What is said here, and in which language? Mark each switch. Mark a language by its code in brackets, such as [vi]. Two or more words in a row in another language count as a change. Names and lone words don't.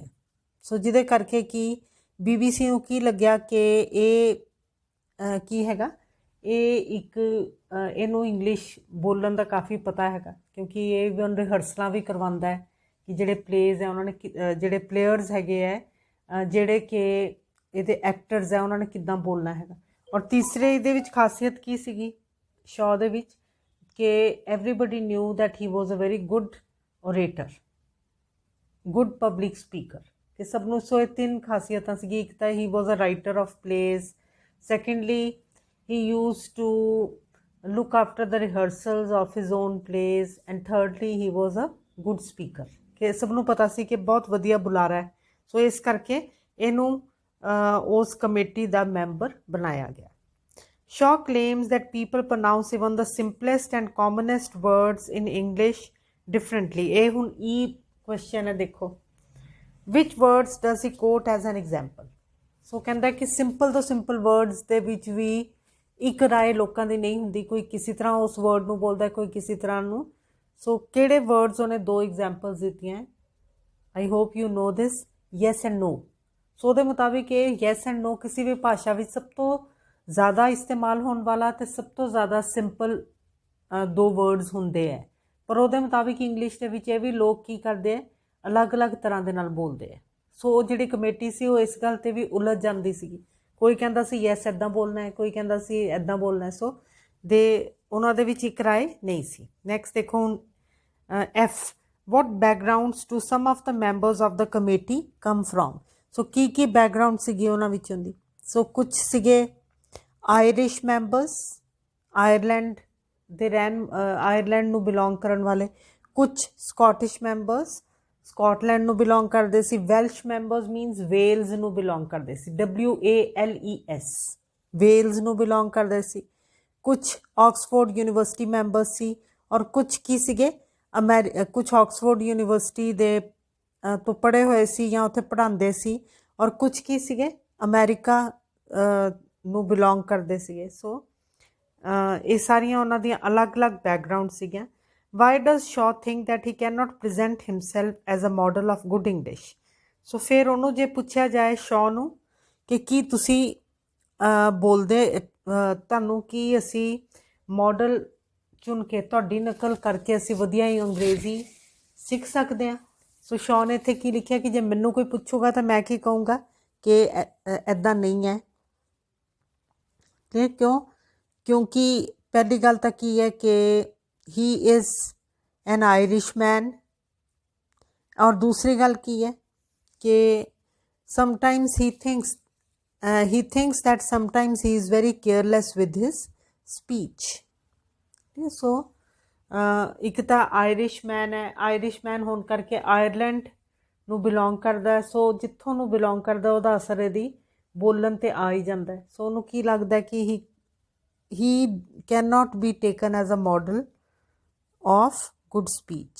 [pa] ਸੋ ਜਿਹਦੇ ਕਰਕੇ ਕਿ BBC ਨੂੰ ਕੀ ਲੱਗਿਆ ਕਿ ਇਹ ਕੀ ਹੈਗਾ ਇਹ ਇੱਕ ਇਹਨੂੰ ਇੰਗਲਿਸ਼ ਬੋਲਣ ਦਾ ਕਾਫੀ ਪਤਾ ਹੈਗਾ ਕਿਉਂਕਿ ਇਹ ਵੀ ਰਿਹਰਸਲਾਂ ਵੀ ਕਰਵਾਉਂਦਾ ਹੈ ਕਿ ਜਿਹੜੇ ਪਲੇਜ਼ ਹੈ ਉਹਨਾਂ ਨੇ ਜਿਹੜੇ ਪਲੇਅਰਸ ਹੈਗੇ ਹੈ ਜਿਹੜੇ ਕਿ ਇਹਦੇ ਐਕਟਰਸ ਹੈ ਉਹਨਾਂ ਨੇ ਕਿੱਦਾਂ ਬੋਲਣਾ ਹੈਗਾ। ਔਰ ਤੀਸਰੇ ਇਹਦੇ ਵਿੱਚ ਖਾਸੀਅਤ ਕੀ ਸੀਗੀ ਸ਼ਾਅ ਦੇ ਵਿੱਚ ਕਿ [en] everybody knew that he was a very good orator good public speaker [pa] ਕਿ ਸਭ ਨੂੰ ਸੋ ਇਹ ਤਿੰਨ ਖਾਸੀਅਤਾਂ ਸੀਗੀ। ਇੱਕ ਤਾਂ [en] he was a writer of plays secondly he used to look after the rehearsals of his own plays and thirdly he was a good speaker [pa] ਕਿ ਸਭ ਨੂੰ ਪਤਾ ਸੀ ਕਿ ਬਹੁਤ ਵਧੀਆ ਬੁਲਾਰਾ ਹੈ। ਸੋ ਇਸ ਕਰਕੇ ਇਹਨੂੰ ਉਸ ਕਮੇਟੀ ਦਾ ਮੈਂਬਰ ਬਣਾਇਆ ਗਿਆ। [en] Shaw claims that people pronounce even the simplest and commonest words in English differently। [pa] ਇਹ ਹੁਣ [en] question [pa] ਹੈ ਦੇਖੋ [en] which words does he quote as an example। [pa] ਸੋ ਕਹਿੰਦਾ ਕਿ ਸਿੰਪਲ ਤੋਂ ਸਿੰਪਲ ਵਰਡਸ ਦੇ ਵਿੱਚ ਵੀ ਇੱਕ ਰਾਏ ਲੋਕਾਂ ਦੀ ਨਹੀਂ ਹੁੰਦੀ ਕੋਈ ਕਿਸੇ ਤਰ੍ਹਾਂ ਉਸ ਵਰਡ ਨੂੰ ਬੋਲਦਾ ਕੋਈ ਕਿਸੇ ਤਰ੍ਹਾਂ ਨੂੰ। ਸੋ ਕਿਹੜੇ ਵਰਡਸ ਉਹਨੇ ਦੋ ਐਗਜ਼ਾਮਪਲਸ ਦਿੱਤੀਆਂ [en] I hope you know this yes and no. [pa] ਸੋ ਉਹਦੇ ਮੁਤਾਬਿਕ ਇਹ [en] yes and no [pa] ਕਿਸੇ ਵੀ ਭਾਸ਼ਾ ਵਿੱਚ ਸਭ ਤੋਂ ਜ਼ਿਆਦਾ ਇਸਤੇਮਾਲ ਹੋਣ ਵਾਲਾ ਅਤੇ ਸਭ ਤੋਂ ਜ਼ਿਆਦਾ ਸਿੰਪਲ ਦੋ ਵਰਡਸ ਹੁੰਦੇ ਹੈ ਪਰ ਉਹਦੇ ਮੁਤਾਬਿਕ ਇੰਗਲਿਸ਼ ਦੇ ਵਿੱਚ ਇਹ ਵੀ ਲੋਕ ਕੀ ਕਰਦੇ ਹੈ ਅਲੱਗ-ਅਲੱਗ ਤਰ੍ਹਾਂ ਦੇ ਨਾਲ ਬੋਲਦੇ ਹੈ। ਸੋ ਉਹ ਜਿਹੜੀ ਕਮੇਟੀ ਸੀ ਉਹ ਇਸ ਗੱਲ 'ਤੇ ਵੀ ਉਲਝ ਜਾਂਦੀ ਸੀਗੀ ਕੋਈ ਕਹਿੰਦਾ ਸੀ ਯੈਸ ਇੱਦਾਂ ਬੋਲਣਾ ਹੈ ਕੋਈ ਕਹਿੰਦਾ ਸੀ ਇੱਦਾਂ ਬੋਲਣਾ ਹੈ। ਸੋ ਉਹਨਾਂ ਦੇ ਵਿੱਚ ਇੱਕ ਰਾਏ ਨਹੀਂ ਸੀ। ਨੈਕਸਟ ਦੇਖੋ ਹੁਣ [en] F what backgrounds to some of the members of the committee come from। [pa] ਸੋ ਕੀ ਬੈਕਗਰਾਊਂਡ ਸੀਗੀ ਉਹਨਾਂ ਵਿੱਚੋਂ ਦੀ। ਸੋ ਕੁਛ ਸੀਗੇ [en] Irish members [pa] ਆਇਰਲੈਂਡ ਨੂੰ ਬਿਲੋਂਗ ਕਰਨ ਵਾਲੇ ਕੁਛ [en] Scottish members [pa] ਸਕਾਟਲੈਂਡ ਨੂੰ ਬਿਲੋਂਗ ਕਰਦੇ ਸੀ [en] Welsh members means Wales [pa] ਨੂੰ ਬਿਲੋਂਗ ਕਰਦੇ ਸੀ WALES ਵੇਲਜ਼ ਨੂੰ ਬਿਲੋਂਗ ਕਰਦੇ ਸੀ ਕੁਛ [en] Oxford University members [pa] ਸੀ ਔਰ ਕੁਛ ਕੀ ਸੀਗੇ ਕੁਛ ਆਕਸਫੋਰਡ ਯੂਨੀਵਰਸਿਟੀ ਦੇ ਤੋਂ ਪੜ੍ਹੇ ਹੋਏ ਸੀ ਜਾਂ ਉੱਥੇ ਪੜ੍ਹਾਉਂਦੇ ਸੀ ਔਰ ਕੁਛ ਕੀ ਸੀਗੇ ਅਮਰੀਕਾ ਨੂੰ ਬਿਲੋਂਗ ਕਰਦੇ ਸੀਗੇ। ਸੋ ਇਹ ਸਾਰੀਆਂ ਉਹਨਾਂ ਦੀਆਂ ਅਲੱਗ-ਅਲੱਗ ਬੈਕਗਰਾਊਂਡ ਸੀਗੀਆਂ। [en] Why does Shaw think that he cannot present himself as a model of good English। [pa] ਸੋ ਫਿਰ ਉਹਨੂੰ ਜੇ ਪੁੱਛਿਆ ਜਾਏ ਸ਼ਾਅ ਨੂੰ ਕਿ ਕੀ ਤੁਸੀਂ ਬੋਲਦੇ ਤੁਹਾਨੂੰ ਕੀ ਅਸੀਂ ਮਾਡਲ ਚੁਣ ਕੇ ਤੁਹਾਡੀ ਨਕਲ ਕਰਕੇ ਅਸੀਂ ਵਧੀਆ ਹੀ ਅੰਗਰੇਜ਼ੀ ਸਿੱਖ ਸਕਦੇ ਹਾਂ। ਸੋ ਸ਼ਾਅ ਨੇ ਇੱਥੇ ਕੀ ਲਿਖਿਆ ਕਿ ਜੇ ਮੈਨੂੰ ਕੋਈ ਪੁੱਛੂਗਾ ਤਾਂ ਮੈਂ ਕੀ ਕਹੂੰਗਾ ਕਿ ਇੱਦਾਂ ਨਹੀਂ ਹੈ। ਤੇ ਕਿਉਂਕਿ ਪਹਿਲੀ ਗੱਲ ਤਾਂ ਕੀ ਹੈ ਕਿ [en] he is an Irishman [pa] ਔਰ ਦੂਸਰੀ ਗੱਲ ਕੀ ਹੈ ਕਿ [en] sometimes he thinks that sometimes he is very careless with his speech. [pa] ਸੋ ਇੱਕ ਤਾਂ ਆਇਰਿਸ਼ਮੈਨ ਹੈ, ਆਇਰਿਸ਼ਮੈਨ ਹੋਣ ਕਰਕੇ ਆਇਰਲੈਂਡ ਨੂੰ ਬਿਲੋਂਗ ਕਰਦਾ ਹੈ, ਸੋ ਜਿੱਥੋਂ ਨੂੰ ਬਿਲੋਂਗ ਕਰਦਾ ਉਹਦਾ ਅਸਰ ਇਹਦੀ ਬੋਲਣ 'ਤੇ ਆ ਹੀ ਜਾਂਦਾ ਹੈ। ਸੋ ਉਹਨੂੰ ਕੀ ਲੱਗਦਾ ਕਿ [en] he cannot be taken as a model of good speech।